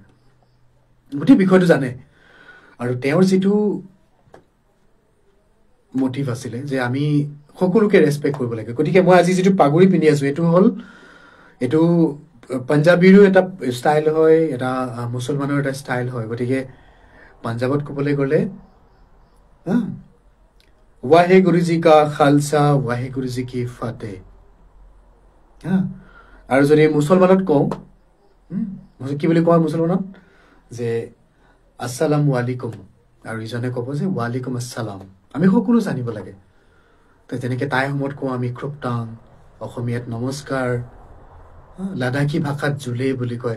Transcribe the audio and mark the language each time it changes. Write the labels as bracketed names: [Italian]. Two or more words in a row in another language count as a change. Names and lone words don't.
[Assamese] গোটেই বিষয়টো জানে আৰু তেওঁৰ যিটো মটিভ আছিলে যে আমি সকলোকে ৰেছপেক্ট কৰিব লাগে গতিকে মই আজি যিটো পাগুৰি পিন্ধি আছোঁ এইটো পাঞ্জাবীৰো এটা ষ্টাইল হয় এটা মুছলমানৰ এটা ষ্টাইল হয় গতিকে পাঞ্জাৱত ক'বলৈ গ'লে [Punjabi] ਵਾਹਿਗੁਰੂ ਜੀ ਕਾ ਖਾਲਸਾ ਵਾਹਿਗੁਰੂ ਜੀ ਕੀ ਫਤਹਿ [Assamese] আৰু যদি মুছলমানত কওঁ কি বুলি কয় মুছলমানত যে [Arabic] السلام عليكم [Assamese] আৰু ইজনে ক'ব যে [Arabic] وعليكم السلام [Assamese] আমি সকলো জানিব লাগে তো যেনেকৈ তাই সময়ত কওঁ আমি খুবটাং অসমীয়াত নমস্কাৰ লাডাখী ভাষাত জুলে বুলি কয়